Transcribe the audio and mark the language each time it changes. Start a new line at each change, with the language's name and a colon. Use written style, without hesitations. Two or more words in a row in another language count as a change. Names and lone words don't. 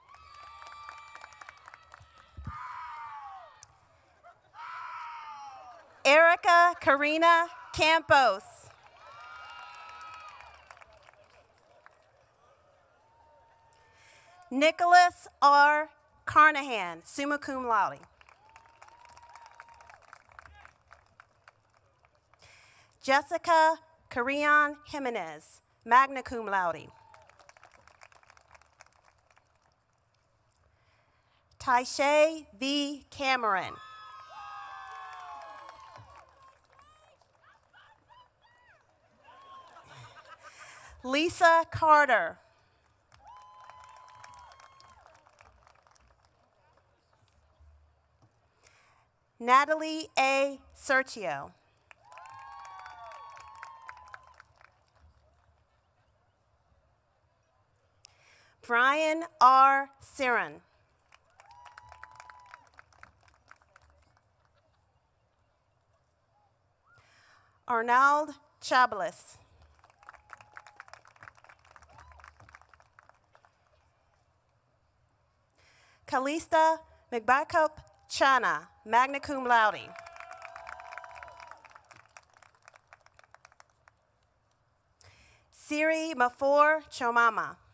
English: Erica Karina Campos. Nicholas R. Carnahan,
Latin: summa cum laude.
English: Jessica Carrion Jimenez,
Latin: magna cum laude.
English: Taishay V. Cameron. Lisa Carter. Natalie A. Sergio. Brian R. Siren. Arnold Chablis. Kalista McBackup Chana,
Latin: magna cum laude.
English: Siri Mafor Chomama.